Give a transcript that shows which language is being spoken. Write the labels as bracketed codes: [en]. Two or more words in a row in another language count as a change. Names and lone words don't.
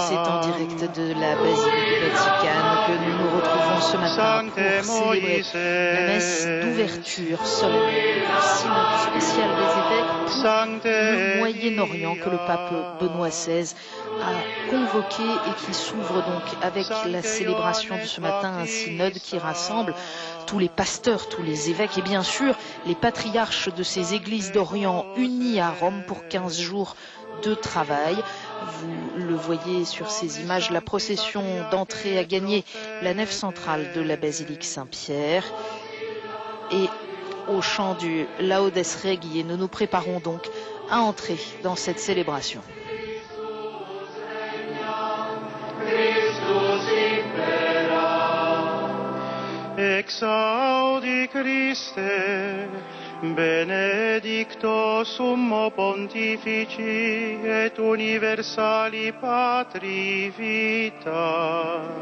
[fr] C'est en direct de la Basilique Vaticane que nous nous retrouvons ce matin pour célébrer la messe d'ouverture solennelle du synode spécial des évêques pour le Moyen-Orient que le pape Benoît XVI a convoqué et qui s'ouvre donc avec la célébration de ce matin, un synode qui rassemble tous les pasteurs, tous les évêques et bien sûr les patriarches de ces églises d'Orient unis à Rome pour 15 jours de travail. Vous le voyez sur ces images, la procession d'entrée a gagné la nef centrale de la basilique Saint-Pierre et au chant du Laudes Regii, nous nous préparons donc à entrer dans cette célébration. [la] Exaudi Christe, benedicto summo pontifici et universali patri vita,